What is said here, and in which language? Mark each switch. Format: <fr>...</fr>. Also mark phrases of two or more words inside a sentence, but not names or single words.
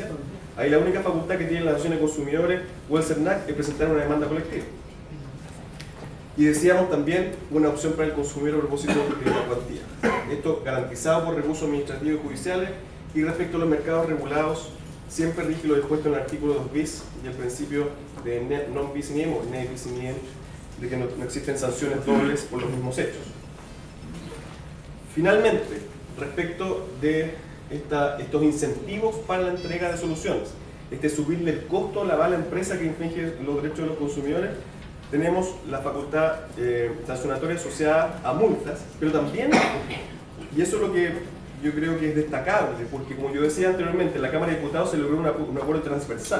<es>Ahí la única facultad que tiene la Asociación de Consumidores o el CERNAC es presentar una demanda colectiva. Y decíamos también una opción para el consumidor a propósito de la cuantía. Esto garantizado por recursos administrativos y judiciales, y respecto a los mercados regulados, siempre rige lo dispuesto en el artículo 2 bis y el principio de</es> <la>non bis in idem</la> <es>o</es> <la>ne bis in idem,</la> <es>de que no existen sanciones dobles por los mismos hechos. Finalmente, respecto de estos incentivos para la entrega de soluciones, subirle el costo a la mala empresa que infringe los derechos de los consumidores, tenemos la facultad sancionatoria asociada a multas, pero también, y eso es lo que yo creo que es destacable, porque como yo decía anteriormente, en la Cámara de Diputados se logró un acuerdo transversal.</es>